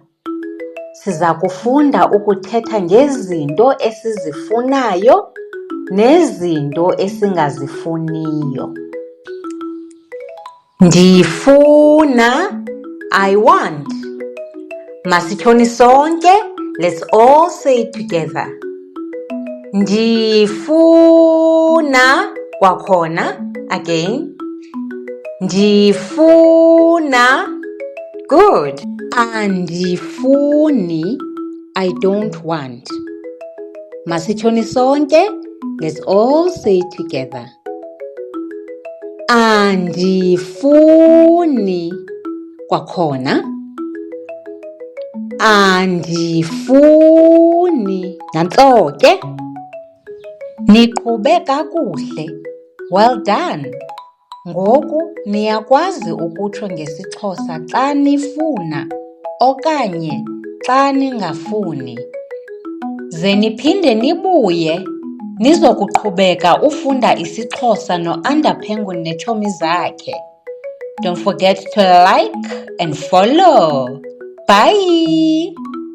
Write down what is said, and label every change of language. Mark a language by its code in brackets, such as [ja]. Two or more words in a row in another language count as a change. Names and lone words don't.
[xh] Siza kufunda ukuthetha ngezinto esizifunayo nezinto esingazifuniyo. Ndifuna, [en] I want. [xh] Masitshoni sonke, [en] let's all say it together. [xh] Ndifuna, kwakhona, again. Ndifuna, good. Andifuni, I don't want. Masitshoni sonke, [en] let's all say it together. [xh] Andifuni, kwakhona. Andifuni, nantso ke. Niqhube kakuhle, well done. Ngoku niyakwazi ukutsho ngesiXhosa xa nifuna okanye xa ningafuni. Ze niphinde nibuye nizokuqhubeka ufunda isiXhosa noAnda Penguin neetshomi zakhe. [en] Don't forget to like and follow. Bye!